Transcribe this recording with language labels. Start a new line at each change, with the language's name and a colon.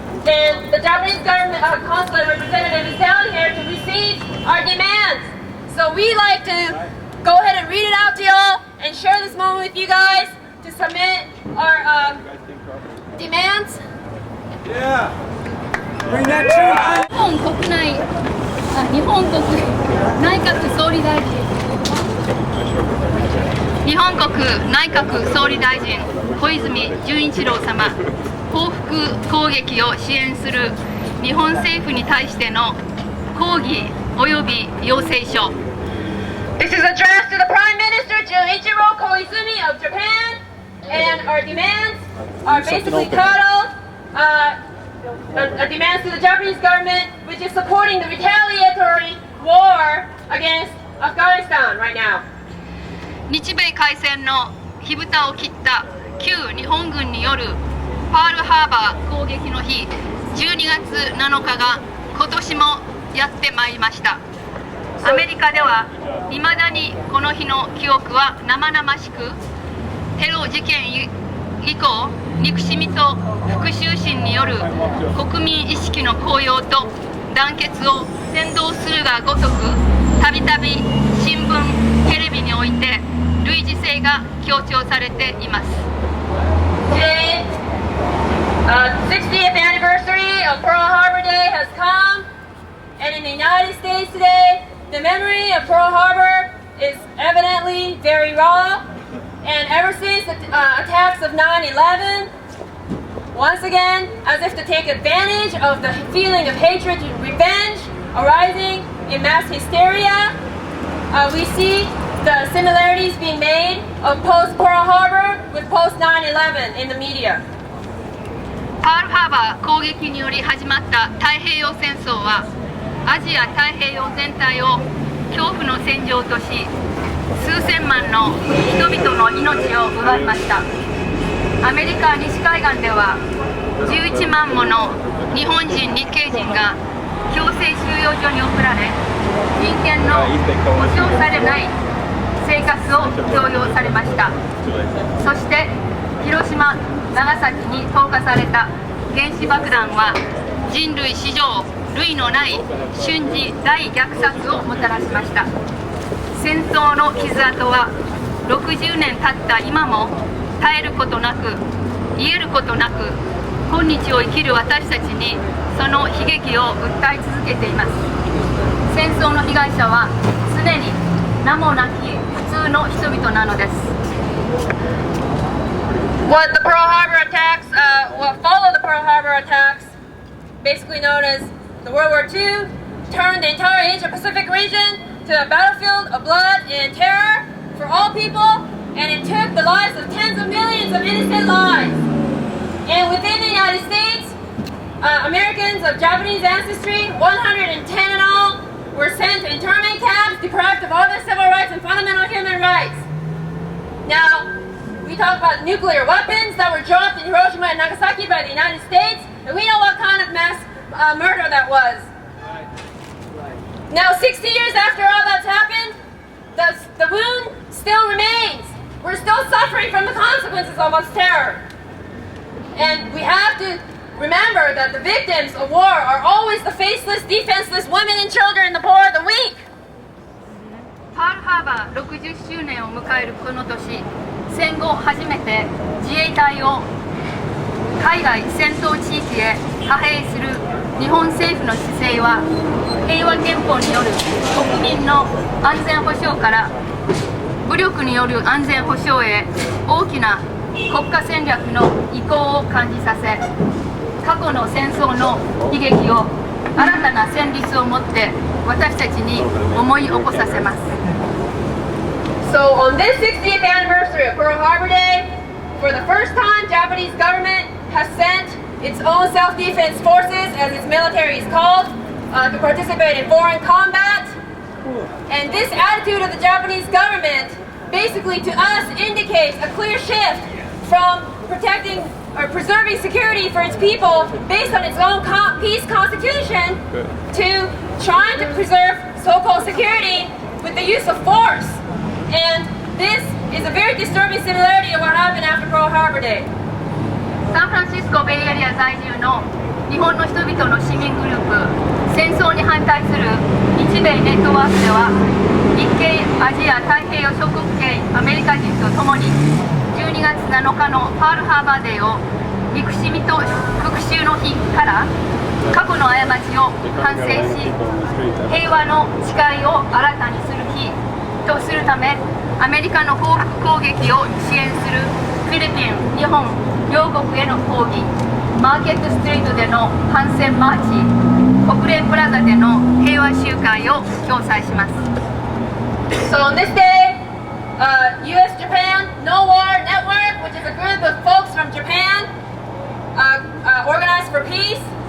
English: And the Japanese government consulate representative is down here to receive our demands. So we'd like to go ahead and read it out to y'all and share this moment with you guys to submit our demands. Yeah. Bring that to
Japanese: 日本国内閣総理大臣日本国内閣総理大臣小泉純一郎様報復攻撃を支援する日本政府に対しての抗議及び要請書
English: This is addressed to the Prime Minister Junichiro Koizumi of Japan, and our demands are basically titled demands to the Japanese government, which is supporting the retaliatory war against Afghanistan right now.
Japanese: 日米開戦の火蓋を切った旧日本軍によるパールハーバー攻撃の日12月7日が今年もやってまいりました。アメリカではいまだにこの日の記憶は生々しく、テロ事件以降憎しみと復讐心による国民意識の高揚と団結を扇動するがごとく、たびたび新聞テレビにおいて類似性が強調されています。
English: Today, 60th anniversary of Pearl Harbor Day has come, and in the United States today, the memory of Pearl Harbor is evidently very raw. And ever since the attacks of 9/11, once again, as if to take advantage of the feeling of hatred and revenge arising in mass hysteria, we see the similarities being made of post-Pearl Harbor with post-9/11 in the media.
Japanese: パールハーバー攻撃により始まった太平洋戦争はアジア太平洋全体を恐怖の戦場とし、数千万の人々の命を奪いました。アメリカ西海岸では11万もの日本人日系人が強制収容所に送られ、人権の保障されない生活を強要されました。そして広島、長崎に投下された原子爆弾は人類史上類のない瞬時大虐殺をもたらしました。戦争の傷跡は60年経った今も絶えることなく、癒えることなく、今日を生きる私たちにその悲劇を訴え続けています。戦争の被害者は常に名もなき普通の人々なのです。
English: What the Pearl Harbor attacks, what followed the Pearl Harbor attacks, basically known as the World War II, turned the entire Asia-Pacific region to a battlefield of blood and terror for all people, and it took the lives of tens of millions of innocent lives. And within the United States, Americans of Japanese ancestry, 110 in all, were sent to internment camps, deprived of all their civil rights and fundamental human rights. Now, we talk about nuclear weapons that were dropped in Hiroshima and Nagasaki by the United States, and we know what kind of mass murder that was. Now, 60 years after all that's happened, the wound still remains. We're still suffering from the consequences of its terror. And we have to remember that the victims of war are always the faceless, defenseless women and children, the poor, the weak.
Japanese: パールハーバー60周年を迎えるこの年、戦後初めて自衛隊を海外戦闘地域へ派兵する日本政府の姿勢は、平和憲法による国民の安全保障から武力による安全保障へ大きな国家戦略の移行を感じさせ、過去の戦争の悲劇を新たな戦慄をもって私たちに思い起こさせます。
English: So on this 60th anniversary of Pearl Harbor Day, for the first time, Japanese government has sent its own self-defense forces, as its military is called, to participate in foreign combat. And this attitude of the Japanese government basically to us indicates a clear shift from protecting or preserving security for its people based on its own peace constitution to trying to preserve so-called security with the use of force. And this is a very disturbing similarity of what happened after Pearl Harbor Day.
Japanese: サンフランシスコベイエリア在住の日本の人々の市民グループ、戦争に反対する日米ネットワークでは、日系アジア太平洋諸国系アメリカ人とともに12月7日のパールハーバーデーを憎しみと復讐の日から過去の過ちを反省し、平和の誓いを新たにする日とするため、アメリカの報復攻撃を支援するフィリピン、日本両国への抗議、マーケットストリートでの反戦マーチ、国連プラザでの平和集会を共催します。
English: So on this day, U.S.-Japan No War Network, which is a group of folks from Japan organized for peace,